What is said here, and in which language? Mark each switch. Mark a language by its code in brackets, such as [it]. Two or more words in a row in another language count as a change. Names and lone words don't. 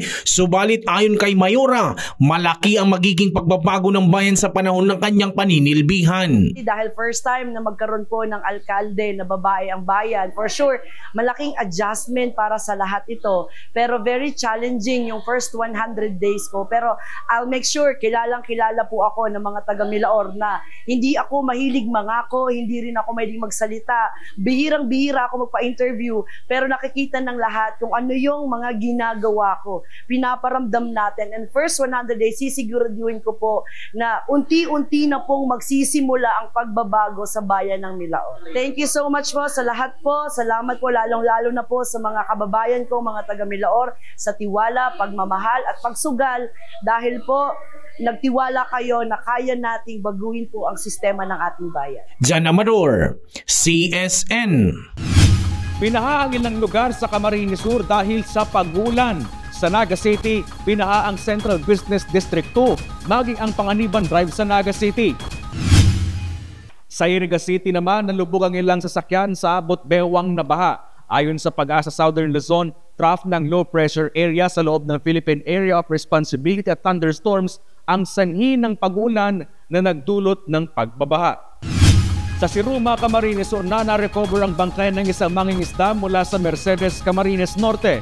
[tl] Subalit ayon kay Mayora, malaki ang magiging pagbabago ng bayan sa panahon ng kanyang paninilbihan. Dahil [en] first time [tl] na magkaroon po ng alkalde na babae ang bayan, [en] for sure, [tl] malaking adjustment para sa lahat ito. Pero [en] very challenging [tl] yung [en] first 100 days [tl] ko. [en] Pero I'll make sure, [tl] kilalang-kilala po ako ng mga taga-Milaor na hindi ako mahilig mangako, hindi rin ako mahilig magsalita. Bihirang-bihira ako magpa-interview, pero nakikita ng lahat kung ano yung mga ginagawa ko. Pinaparamdam natin. [en] And first 100 days, [tl] sisiguraduhin ko po na unti-unti na pong magsisimula ang pagbabago sa bayan ng Milaor. [en] Thank you so much [tl] po sa lahat po. Salamat po lalong-lalo na po sa mga kababayan ko, mga taga-Milaor, sa tiwala, pagmamahal at pagsugal dahil po nagtiwala kayo na kaya nating baguhin po ang sistema ng ating bayan. John Amador, CSN. Pinahahangin ng lugar sa Camarines Sur dahil sa pagulan. Sa Naga City, pinaha ang Central Business District 2, maging ang Panganiban Drive sa Naga City. Sa Iriga City naman, nalubog ang ilang sasakyan sa abot bewang na baha. Ayon sa Pag-asa Southern Luzon, trough ng [en] low pressure area [tl] sa loob ng Philippine Area of Responsibility at Thunderstorms ang sanhi ng pag-ulan na nagdulot ng pagbabaha. Sa Siruma, Camarines Sur, na-recover ang bangkay ng isang mangingisda mula sa Mercedes, Camarines Norte.